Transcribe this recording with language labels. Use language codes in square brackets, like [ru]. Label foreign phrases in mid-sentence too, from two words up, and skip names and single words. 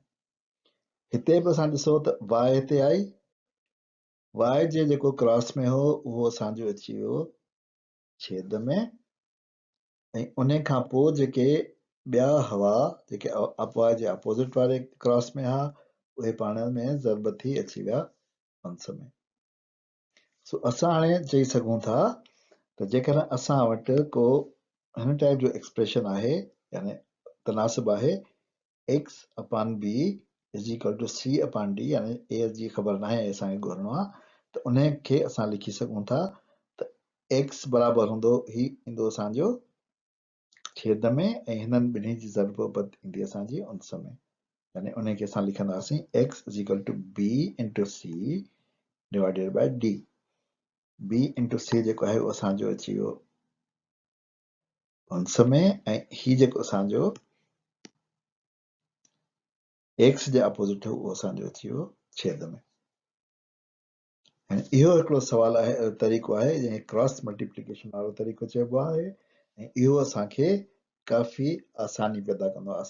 [sd] हिते बि असां ॾिसो त y हिते आई, y जे जेको क्रॉस में हो उहो असांजो अची वियो छेद में, ऐं उन खां पोइ जेके ॿिया हुआ जेके y जे अपोज़िट वारे क्रॉस में हुआ उहे पाण में ज़रब थी अची विया अंश में। सो असां हाणे चई सघूं था त जेकर असां वटि को हिन टाइप जो एक्सप्रेशन आहे, यानी तनासिब आहे [en] x upon b is equal to c upon d, [sd] यानी a जी ख़बर न आहे असांखे ॻोल्हणो आहे, त उन खे असां लिखी सघूं था त x बराबरि हूंदो ही ईंदो असांजो छेद में, ऐं हिननि ॿिन्ही जी ज़रबत ईंदी असांजी उनस में। यानी उन खे असां लिखंदासीं [en] x is equal to b into c divided by d। b into c [sd] जेको आहे उहो असांजो अची वियो उनस में, ऐं ही जेको असांजो एक्स जे अपोज़िट हो उहो असांजो अची वियो छेद में। ऐं इहो हिकिड़ो सुवाल आहे, तरीक़ो आहे जंहिंखे [en] cross multiplication [sd] वारो तरीक़ो चइबो आहे, ऐं इहो असांखे काफ़ी आसानी पैदा कंदो आहे।